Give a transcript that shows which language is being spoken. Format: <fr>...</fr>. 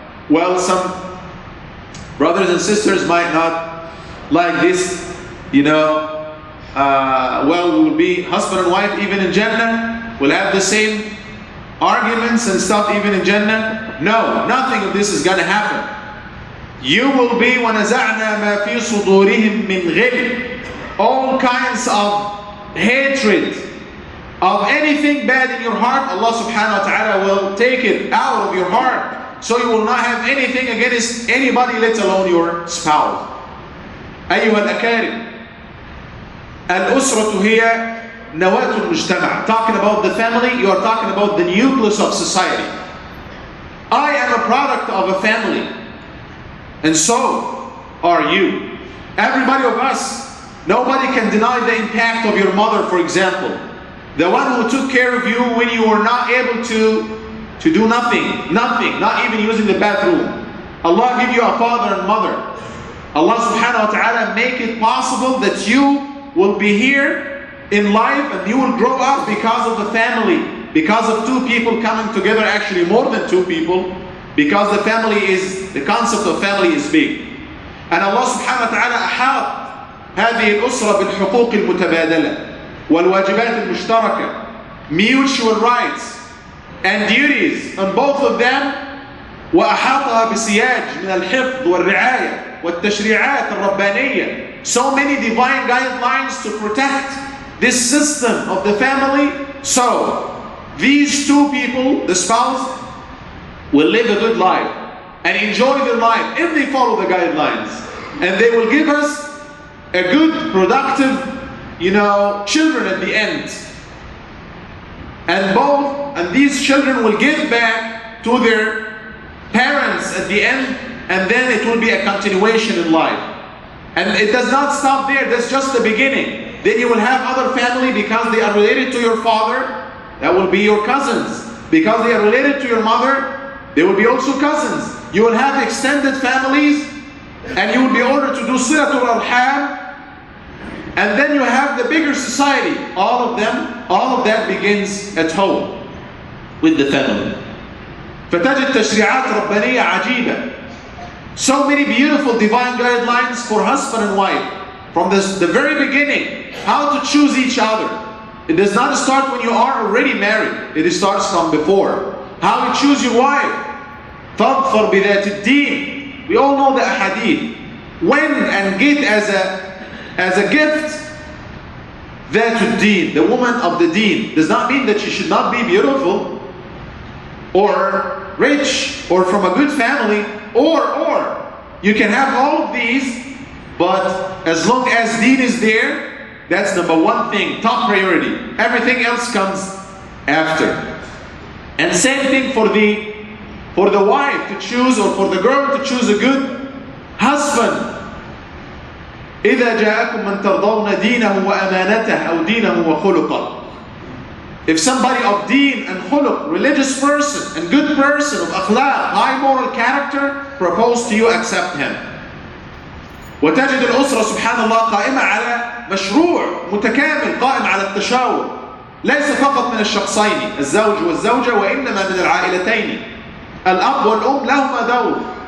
<en>Well, some brothers and sisters might not like this, well, we will be husband and wife even in Jannah, we'll have the same arguments and stuff even in Jannah. No, nothing of this is going to happen. You will be</en> <ar>وَنَزَعْنَا مَا فِي صُدُورِهِمْ مِنْ غِلٍّ.</ar> <en>All kinds of hatred, of anything bad in your heart, Allah subhanahu wa ta'ala will take it out of your heart. So you will not have anything against anybody, let alone your spouse.</en> <ar>أيها الأكارم, الأسرة هي نواة المجتمع.</ar> <en>Talking about the family, you are talking about the nucleus of society. I am a product of a family, and so are you. Everybody of us. Nobody can deny the impact of your mother, for example. The one who took care of you when you were not able to do nothing, not even using the bathroom. Allah give you a father and mother. Allah subhanahu wa ta'ala make it possible that you will be here in life, and you will grow up because of the family, because of two people coming together, actually more than two people, because the concept of family is big.</en> <ar>And Allah subhanahu wa ta'ala أحاط هذه الأسرة بالحقوق المتبادلة والواجبات المشتركة,</ar> <en>mutual rights and duties on both of them,</en> <ar>وأحاطها بسياج من الحفظ والرعاية والتشريعات الربانية.</ar> <en>So many divine guidelines to protect this system of the family. So these two people, the spouse, will live a good life and enjoy their life if they follow the guidelines, and they will give us a good, productive, children at the end. And these children will give back to their parents at the end, and then it will be a continuation in life. And it does not stop there, that's just the beginning. Then you will have other family because they are related to your father, that will be your cousins. Because they are related to your mother, they will be also cousins. You will have extended families, and you will be ordered to do silatul arham. And then you have the bigger society. All of that begins at home with the family.</en> <ar>فتجد تشريعات ربانية عجيبة.</ar> <en>So many beautiful divine guidelines for husband and wife. From the very beginning, how to choose each other. It does not start when you are already married. It starts from before. How you choose your wife.</en> <ar>فَاظْفَرْ بِذَاتِ الدِّينِ.</ar> <en>We all know the hadith. When and get as a gift</en> <ar>ذات الدين,</ar> <en>the woman of the deen. Does not mean that she should not be beautiful or rich or from a good family, or you can have all of these, but as long as deen is there, that's number one thing, top priority. Everything else comes after. And same thing for the wife to choose, or for the girl to choose a good husband.</en> <ar>إذا جاءكم من ترضون دينه وأمانته أو دينه وخلقه.</ar> <en>If somebody of deen and khuluq, religious person and good person of akhlaq, high moral character, propose to you, accept him.</en> <ar>وتجد الأسرة سبحان الله قائمة على مشروع متكامل، قائم على التشاور، ليس فقط من الشخصين الزوج والزوجة، وإنما من العائلتين الأب والأم لهما دور.</ar>